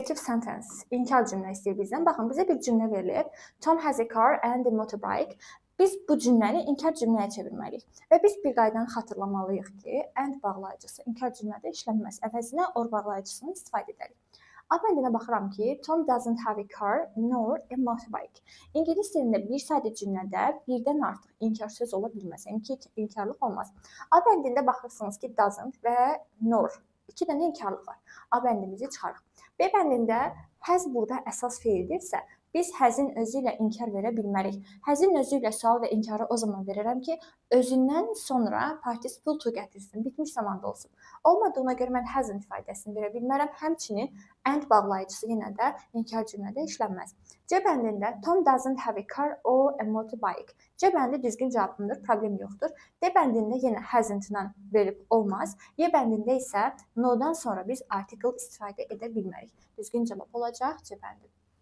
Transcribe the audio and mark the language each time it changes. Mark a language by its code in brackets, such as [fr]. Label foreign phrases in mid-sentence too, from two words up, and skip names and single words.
[en] Negative sentence, [az] inkar cümlə istəyir bizdən. Baxın, bizə bir cümlə verilib. [en] Tom has a car and a motorbike. [az] Biz bu cümləni inkar cümləyə çevirməliyik. Və biz bir qaydanı xatırlamalıyıq ki, and bağlayıcısı inkar cümlədə işlənməz. Əvəzinə or bağlayıcısını istifadə edərik. A bəndinə baxıram ki, [en] Tom doesn't have a car nor a motorbike. [az] İngilis dilində bir sadə cümlədə birdən artıq inkar söz ola bilməz. Yəni ki, inkarlıq olmaz. A bəndində baxırsınız ki, doesn't və nor. 2 dənə inkarlıq var. A bəndimizi çıxarıq. B bəndində has burada əsas feildirsə, biz həzin özü ilə inkar verə bilmərik. Həzin özü ilə sual və inkarı o zaman verirəm ki, özündən sonra participle to gətirsin, bitmiş zamanda olsun. Olmadığına görə mən hasn't ifadəsini verə bilmərəm. Həmçinin and bağlayıcısı yenə də inkar cümlədə işlənməz. C bəndində [en] Tom doesn't have a car or a motorbike. [az] C bəndi düzgün cavabındır, problem yoxdur. D bəndində yenə hasn't-dan verib olmaz. Y bəndində isə no-dan sonra biz article istifadə edə bilmərik. Düzgün cavab olacaq C bəndi.